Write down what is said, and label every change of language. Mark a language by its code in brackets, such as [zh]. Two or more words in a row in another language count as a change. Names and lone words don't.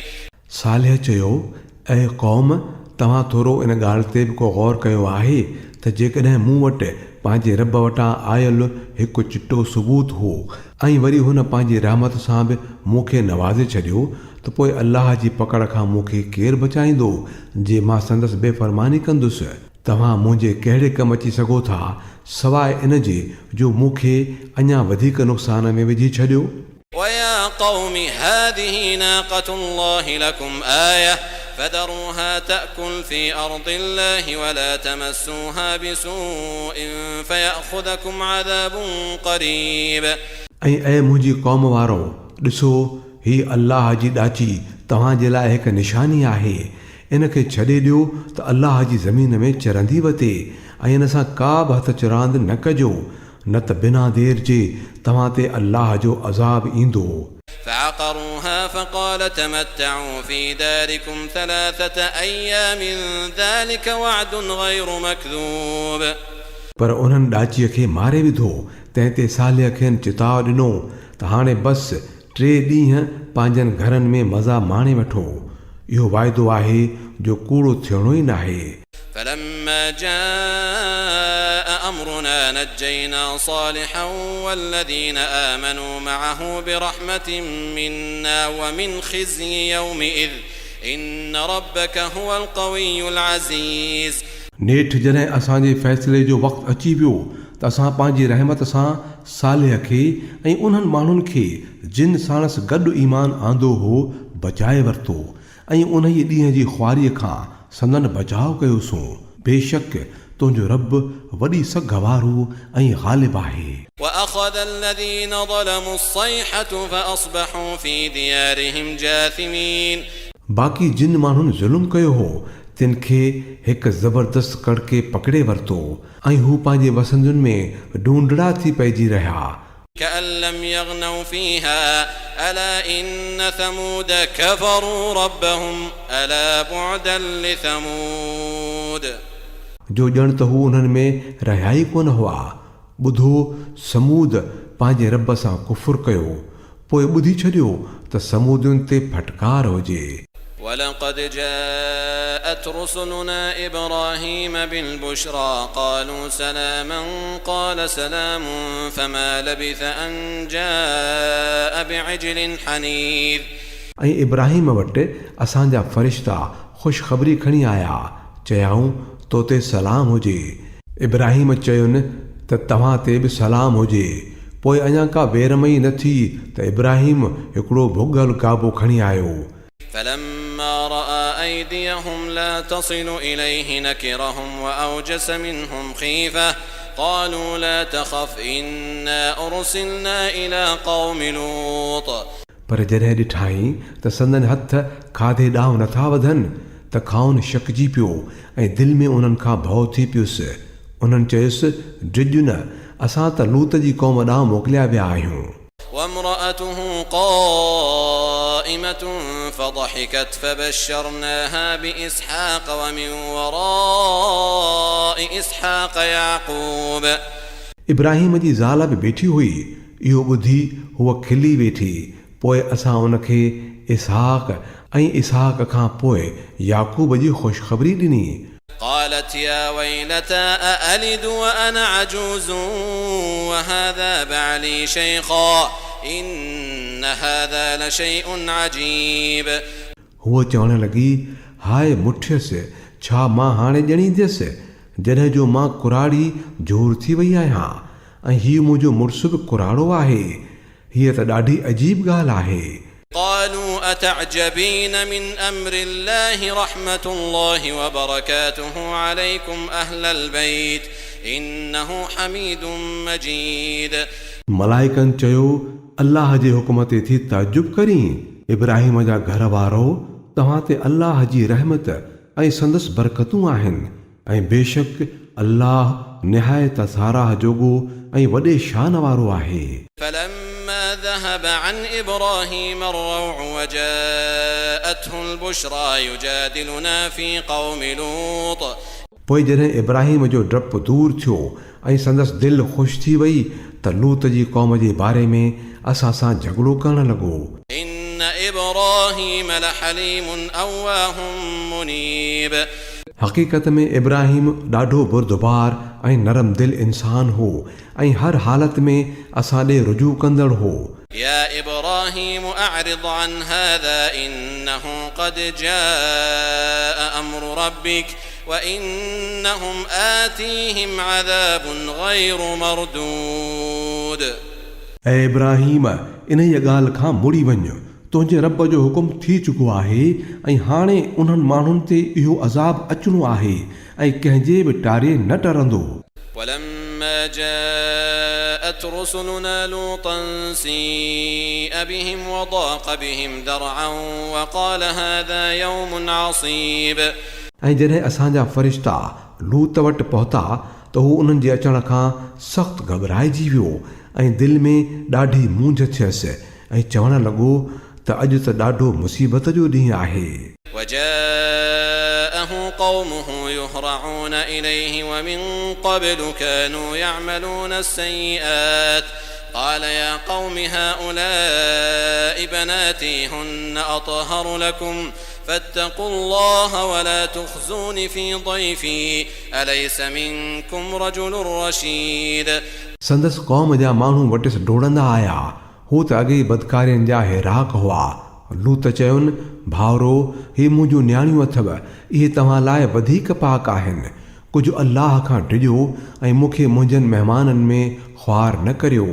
[sd] सालिह चयो, ऐं क़ौम, तव्हां थोरो इन ॻाल्हि ते बि को गौर कयो आहे त जेकॾहिं मूं वटि पंहिंजे रब वटां आयल हिकु चिटो सबूत हो ऐं वरी हुन पंहिंजी रहमत सां बि मूंखे नवाज़े छॾियो त पोइ अल्लाह जी पकड़ खां मूंखे केरु बचाईंदो जे मां संदसि बेफ़रमानी कंदुसि। तव्हां मुंहिंजे कहिड़े कमु अची सघो था सवाइ इन जे जो मूंखे अञा वधीक नुक़सान में विझी छॾियो। [ar] ويا قوم هذه ناقة الله لكم آية فذروها تأكل في أرض الله ولا تمسوها بسوء فيأخذكم عذاب قريب। [sd] ऐं मुंहिंजी क़ौम वारो, ॾिसो, ही अल्लाह जी ॾाची तव्हांजे लाइ हिकु निशानी आहे। इन खे छॾे ॾियो त अल्लाह जी ज़मीन में चरंदी वते ऐं इन सां का बि हथ चरांद न कजो, न त बिना देर जे तव्हां ते अल्लाह जो अज़ाब ईंदो। [ar] فعقروها فقال تمتعوا في داركم 3 أيام ذلك وعد غير مكذوب। [sd] पर उन्हनि ॾाचीअ खे मारे विधो। तंहिं ते सालिह खेनि चिताव ॾिनो त हाणे बसि 3 ॾींहं पंहिंजनि घरनि में मज़ा माणे वठो। इहो वाइदो आहे जो कूड़ो थियणो ई नाहे। [ar] فلما جاء أمرنا نجينا صالحا والذين آمنوا معه برحمة منا ومن خزي يومئذ إن ربك هو القوي العزيز। [sd] नेठि जॾहिं असांजे फ़ैसिले जो वक़्तु अची वियो त असां पंहिंजी रहमत सां सालिह खे ऐं उन्हनि माण्हुनि खे जिन साणसि गॾु ईमान आंदो हो बचाए वरितो ऐं उन ई ॾींहं जी ख़्वारीअ खां संदन बचाव कयोसूं। बेशक तुंहिंजो रब वॾी सघ वारो ऐं ग़ालिब आहे। [ar] وأخذ الذين ظلموا الصيحة فأصبحوا في ديارهم جاثمين। [sd] बाक़ी जिन माण्हुनि ज़ुल्म कयो हो तिन खे हिकु ज़बरदस्त कड़के पकड़े वरितो ऐं हू पंहिंजे वसंदुनि में ढूंढड़ा थी पइजी रहिया। [ar] كأن لم يغنوا فيها ألا إن ثمود كفروا ربهم ألا بعدا لثمود। [sd] जो ॼण त हू उन्हनि में रहिया ई कोन हुआ। ॿुधो, समूद पंहिंजे रब सां कुफुर कयो, पोइ ॿुधी छॾियो त समूदियुनि ते फटकार हुजे। [ar] ولقد جاءت رسلنا إبراهيم بالبشرى قالوا سلاما قال سلام فما لبث أن جاء بعجل حنيذ। [sd] ऐं इब्राहिम वटि असांजा फ़रिश्ता ख़ुशख़बरी खणी आया, चयाऊं तो ते सलाम हुजे। इब्राहिम चयुनि त तव्हां ते बि सलाम हुजे। पोइ अञा का बेरमई न थी त इब्राहिम हिकिड़ो भुॻल काबो खणी आयो। [ar] فلما رأى أيديهم لا تصل إليه نكرهم وأوجس منهم خيفة قالوا لا تخف إنا أرسلنا إلى قوم لوط। [sd] पर जॾहिं ॾिठाई त संदन हथ खाधे ॾांहुं नथा वधनि त खाउन शकजी पियो ऐं दिलि में उन्हनि खां भउ थी पियुसि। उन्हनि चयुसि, डिॼ न, असां त लूत जी क़ौम ॾांहुं मोकिलिया विया आहियूं। [ar] وامرأته قائمة فضحكت فبشرناها بإسحاق ومن وراء إسحاق يعقوب. [sd] इब्राहिम जी ज़ाल बि बीठी हुई, इहो ॿुधी हूअ खिली वेठी। पोइ असां उनखे इसहाक ऐं इसहाक खां पोइ याकूब जी ख़ुशख़बरी ॾिनी। [ar] قالت يا ويلتى أألد وأنا عجوز وهذا بعلي شيخا إن هذا لشيء عجيب. [sd] हूअ चवण लॻी, हाय मुठियसि, छा मां हाणे ॼणींदसि जॾहिं जो मां कुराड़ी जोर थी वई आहियां ऐं हीउ मुंहिंजो मुड़ुसु बि कुराड़ो आहे। हीअ त ॾाढी अजीब ॻाल्हि आहे। [ar] قالوا أتعجبين من أمر الله رحمة الله وبركاته عليكم أهل البيت إنه حميد مجيد. [sd] मलाइकनि चयो, अल्लाह जे हुकुम ते थी ताजुब करी। इब्राहिम जा घर वारो, तव्हां ते अल्लाह जी रहमत ऐं संदसि बरकतूं आहिनि ऐं बेशक अल्लाह निहायत साराह जोगो ऐं वॾे शान वारो आहे। [ar] فلما ذهب عن إبراهيم الروع وجاءته البشرى يجادلنا في قوم لوط. [sd] पोइ जॾहिं इब्राहिम जो डपु दूर थियो ऐं संदसि दिलि ख़ुशि थी वई त लूत जी क़ौम जे बारे में असां सां झगड़ो करण लॻो। [ar] إن إبراهيم لحليم أواه منيب. [sd] हक़ीक़त में इब्राहिम ॾाढो बुरदबार ऐं नरम दिल इंसान हो ऐं हर हालत में असां ॾे रुजू कंदड़ हो। [ar] يا إبراهيم أعرض عن هذا إنه قد جاء أمر ربك وإنهم آتيهم عذاب غير مردود. [sd] ऐं इब्राहिम, इन ई ॻाल्हि खां मुड़ी वञ, तुंहिंजे रब जो हुकुम थी चुको आहे ऐं हाणे उन्हनि माण्हुनि ते इहो अज़ाब अचणो आहे ऐं कंहिंजे बि टारे न टरंदो। [ar] ولما جاءت رسلنا لوطا سيء بهم وضاق بهم ذرعا وقال هذا يوم عصيب. [sd] ऐं जॾहिं असांजा फ़रिश्ता लूत वटि पहुता त हू उन्हनि जे अचण खां सख़्तु घबराइजी वियो ऐं दिलि में ॾाढी मूंझ थियसि ऐं चवणु लॻो त अॼु त ॾाढो मुसीबत जो ॾींहुं आहे। [ar] وجاءه قومه يهرعون إليه ومن قبل كانوا يعملون السيئات قال يا قوم هؤلاء بناتي هن أطهر لكم فاتقوا الله ولا تخزون في ضيفي أليس منكم رجل رشيد. [sd] संदसि क़ौम जा माण्हू वटिसि डोड़ंदा आया। हू त अॻे बदकारियुनि जा हिराक हुआ। लूत चयुनि, भाउरो, हे मुंहिंजूं न्याणियूं अथव, इहे तव्हां लाइ वधीक पाक आहिनि। कुझु अल्लाह खां डिॼो ऐं मूंखे मुंहिंजनि महिमाननि में ख़्वार न करियो।